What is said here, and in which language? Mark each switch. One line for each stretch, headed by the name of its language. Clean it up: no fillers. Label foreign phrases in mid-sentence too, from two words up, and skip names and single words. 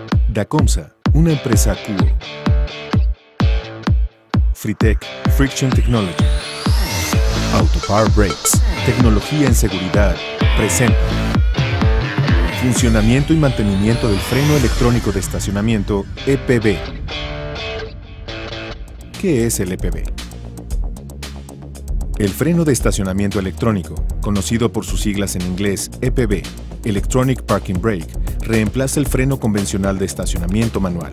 Spanish: Dacomsa, una empresa Cuo. Fritec, Friction Technology. Autopower Brakes, tecnología en seguridad, presenta. Funcionamiento y mantenimiento del freno electrónico de estacionamiento EPB. ¿Qué es el EPB? El freno de estacionamiento electrónico, conocido por sus siglas en inglés EPB,
English: Electronic Parking Brake,
Spanish: reemplaza el freno convencional de estacionamiento manual.